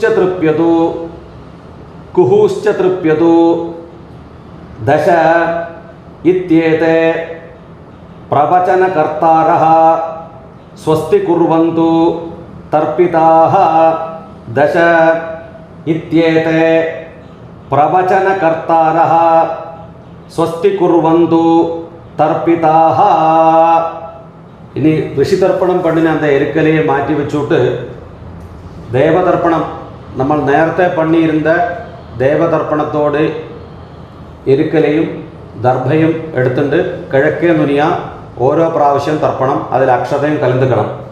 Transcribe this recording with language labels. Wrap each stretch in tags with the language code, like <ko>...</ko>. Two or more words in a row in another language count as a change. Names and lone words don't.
<sa>तृप्यतु कुहूश्च तृप्यतु दश इत्येते प्रवचनकर्तारः स्वस्ति कुर्वन्तु तर्पिताः दश इत्येते प्रवचनकर्तारः स्वस्ति कुर्वन्तु തർപ്പിതാഹ.</sa> <ml>ഇനി ഋഷിതർപ്പണം പണ്ണിന് அந்த എരുക്കലയെ മാറ്റി വെച്ചിട്ട് ദേവതർപ്പണം നമ്മൾ നേരത്തെ പണിയിരുന്ന ദേവതർപ്പണത്തോട് എരുക്കലയും ദർഭയും എടുത്തിട്ട് കിഴക്കേ നുനിയ ഓരോ പ്രാവശ്യം തർപ്പണം, അതിൽ അക്ഷതയും കലந்துക്കണം.</ml>